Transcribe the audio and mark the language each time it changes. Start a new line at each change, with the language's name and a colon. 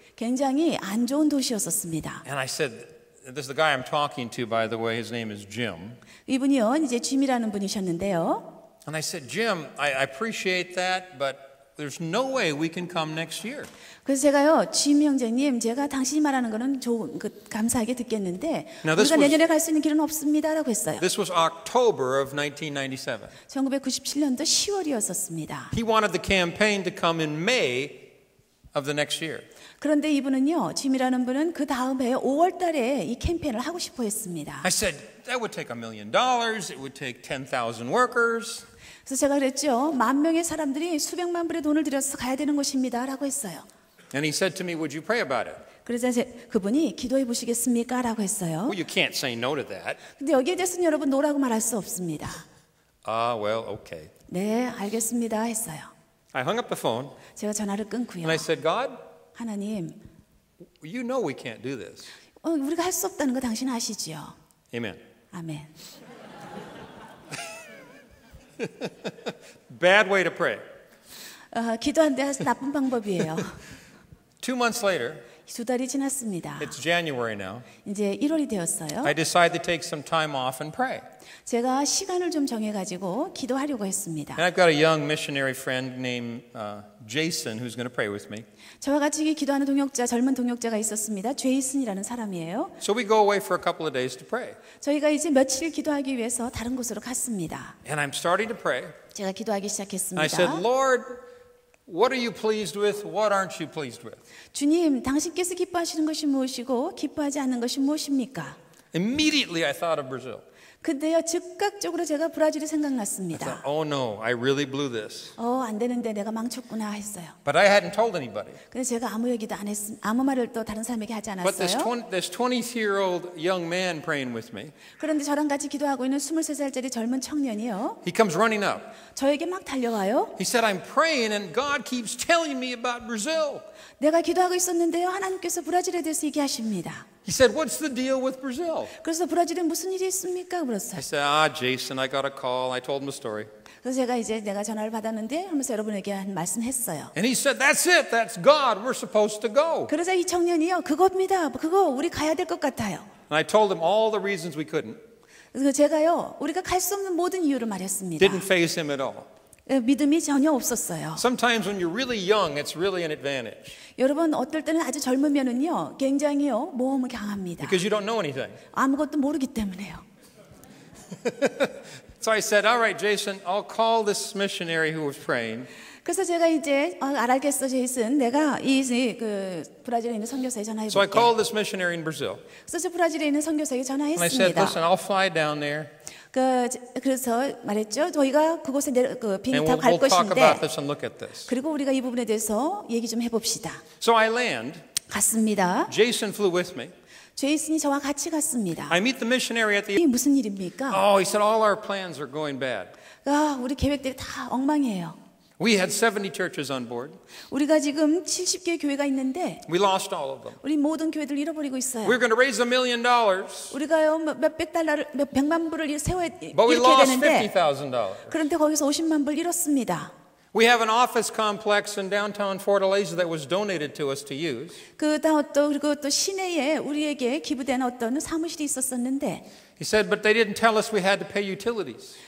Korean: 굉장히 안 좋은 도시였었습니다.
English: And I said, this is the guy I'm talking to, by the way. His name is Jim.
Korean: 이분이요, 이제 짐이라는 분이셨는데요.
English: And I said, Jim, I appreciate that, but there's no way we can come next year.
Korean: 그래서 제가요, 짐 형제님, 제가 당신이 말하는 거는 감사하게 듣겠는데
English: Now, this
Korean: 우리가
English: was-
Korean: 내년에 갈 수 있는 길은 없습니다라고 했어요.
English: This was October of 1997.
Korean: 1997년도 10월이었었습니다.
English: He wanted the campaign to come in May of the next year.
Korean: 그런데 이분은요, 짐이라는 분은 그 다음 해 5월 달에 이 캠페인을 하고 싶어 했습니다.
English: I said, that would take $1 million. It would take 10,000 workers.
Korean: 그래서 제가 그랬죠. 10,000명의 사람들이 수백만 불의 돈을 들여서 가야 되는 것입니다. 라고 했어요.
English: And he said to me, would you pray about it?
Korean: 그래서 그분이 기도해 보시겠습니까? 라고 했어요.
English: Well, you can't say no to that.
Korean: 근데 여기에 대해서는 여러분 노라고 말할 수 없습니다.
English: Well, okay.
Korean: 네, 알겠습니다. 했어요.
English: I hung up the phone
Korean: 제가 전화를 끊고요.
English: and I said, God,
Korean: 하나님,
English: you know we can't do this.
Korean: 우리가 할 수 없다는 거 당신 아시지요?
English: Amen.
Korean: 아멘.
English: Bad way to pray.
Korean: 기도하는데 아주 나쁜 방법이에요.
English: 2 months later,
Korean: 2달이 지났습니다.
English: it's January now,
Korean: 이제 1월이 되었어요.
English: I decided to take some time off and pray.
Korean: 제가 시간을 좀 정해가지고 기도하려고 했습니다.
English: And I've got a young missionary friend named Jason who's going to pray with me.
Korean: 저와 같이 기도하는 젊은 동역자가 있었습니다. 제이슨이라는 사람이에요.
English: So we go away for a couple of days to pray.
Korean: 저희가 이제 며칠 기도하기 위해서 다른 곳으로 갔습니다.
English: And I'm starting to pray.
Korean: 제가 기도하기
English: I
Korean: 시작했습니다.
English: said, Lord, what are you pleased with? What aren't you pleased with?
Korean: 주님, 당신께서 기뻐하시는 것이 무엇이고 기뻐하지 않는 것이 무엇입니까?
English: Immediately I thought of Brazil.
Korean: 근데요, 즉각적으로 제가 브라질이
English: I
Korean: 생각났습니다.
English: thought, oh no, I really blew this.
Korean: 안 되는데 내가 망쳤구나 했어요.
English: But I hadn't told anybody.
Korean: 근데 제가 아무 얘기도 안 아무 말을 또 다른 사람에게 하지
English: But this
Korean: 않았어요.
English: 20-year-old young man praying with me,
Korean: 그런데 저랑 같이 기도하고 있는 23살짜리 젊은 청년이요.
English: he comes running up.
Korean: 저에게 막 달려와요.
English: He said, I'm praying and God keeps telling me about Brazil.
Korean: 내가 기도하고 있었는데요. 하나님께서 브라질에 대해서 얘기하십니다.
English: He said, what's the deal with Brazil?
Korean: 그래서 브라질에 무슨 일이 있습니까? 그랬어요.
English: I said, Jason, I got a call. I told him the story.
Korean: 그래서 내가 전화를 받았는데 하면서 여러분에게 한 말씀했어요.
English: And he said, that's it. That's God. We're supposed to go.
Korean: 그러자 이 청년이요. 그겁니다. 그거 우리 가야 될 것 같아요.
English: And I told him all the reasons we couldn't.
Korean: 그래서 제가요. 우리가 갈 수 없는 모든 이유를 말했습니다.
English: Didn't faze him at all.
Korean: 믿음이 전혀 없었어요.
English: Sometimes when you're really young, it's really an advantage
Korean: 여러분 어떨 때는 아주 젊으면은요. 굉장히요. 모험이 강합니다.
English: because you don't know anything.
Korean: 아무것도 모르기 때문에요.
English: So I said, all right, Jason, I'll call this missionary who was praying.
Korean: 그래서 제가 이제 알겠어 제이슨 내가 그 브라질에 있는 선교사에 전화해
English: So I
Korean: 볼게.
English: called this missionary in Brazil.
Korean: 그래서 저 브라질에 있는 선교사에게
English: And I said,
Korean: 전화했습니다.
English: listen, I'll fly down there
Korean: 그래서 말했죠. 저희가 그곳에 비행기
English: and
Korean: 타고 갈
English: we'll talk
Korean: 것인데
English: about this and look at this.
Korean: 그리고 우리가 이 부분에 대해서 얘기 좀 해봅시다.
English: So I land.
Korean: 갔습니다.
English: Jason flew with me.
Korean: 제이슨이 저와 같이 갔습니다.
English: I meet the missionary at the.
Korean: 이게 무슨 일입니까?
English: Oh, he said, all our plans are going bad.
Korean: 우리 계획들이 다 엉망이에요.
English: We had 70 churches on board.
Korean: 우리가 지금 70개의 교회가 있는데
English: We lost all of them.
Korean: 우리 모든 교회들 잃어버리고 있어요.
English: We were going to raise $1 million,
Korean: 우리가요 몇백 달러를 몇백만 불을
English: but we
Korean: 잃게
English: lost
Korean: 되는데
English: $50,000.
Korean: 그런데 거기서 50만 불 잃었습니다.
English: We have an office complex in downtown Fortaleza that was donated to us to use.
Korean: 그리고 또 시내에 우리에게 기부된 어떤 사무실이 있었었는데
English: He said, but they didn't tell us we had to pay utilities.